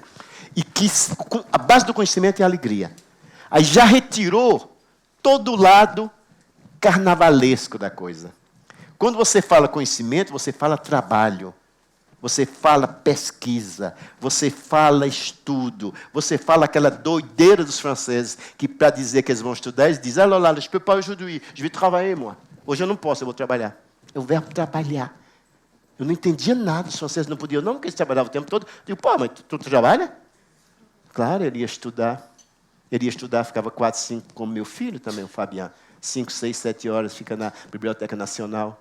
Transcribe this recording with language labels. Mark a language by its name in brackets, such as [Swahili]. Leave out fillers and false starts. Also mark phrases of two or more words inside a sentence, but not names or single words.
[Portuguese] E que a base do conhecimento é a alegria. Aí já retirou todo o lado carnavalesco da coisa. Quando você fala conhecimento, você fala trabalho, você fala pesquisa, você fala estudo, você fala aquela doideira dos franceses, que para dizer que eles vão estudar, eles dizem, [French] alors là, je ne peux pas aujourd'hui, je vais travailler, moi. [Portuguese] Hoje eu não posso, eu vou trabalhar. É o verbo trabalhar. Eu não entendia nada, os franceses não podiam, não, porque eles trabalhavam o tempo todo. Eu digo, pô, mas tu trabalha? Claro, ele ia estudar. Ele ia estudar, ficava 4, 5, como meu filho também, o Fabian. 5, 6, 7 horas, fica na Biblioteca Nacional.